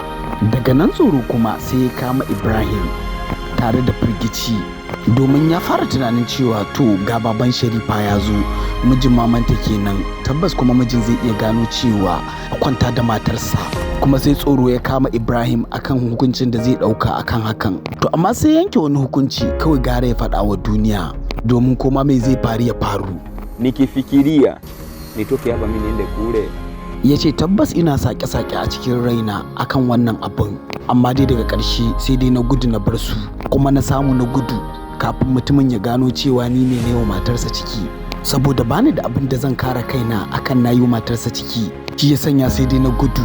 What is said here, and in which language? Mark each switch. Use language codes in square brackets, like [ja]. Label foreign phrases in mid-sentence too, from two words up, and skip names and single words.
[ha] Daga nan tsoro kuma sai ya kama Ibrahim tare da firgici, domin ya fara tunanin cewa to ga baban Sharifa ya zo, mijin mamanta kenan, tabbas kuma mijin zai iya gano cewa a kwanta da matarsa. Kuma sai tsoro ya kama Ibrahim akan hukuncin da zai dauka akan hakan. To amma sai yanke wani hukunci, kawai gara ya faɗa wa duniya, domin koma mai zai faru ya faru. [sw] Nikifikiria nitoke hapa mimi niende kule. [ha] Ya ce tabbas ina sake-sake a cikin raina akan wannan abin, amma dai daga ƙarshe sai dai na gudu na bar su, kuma na samu na gudu kafin mutumin ya gano cewa ni ne wa matarsa ciki, saboda bani da abin da zan kare kaina akan na yi wa matarsa ciki, shi ya sanya sai dai na gudu.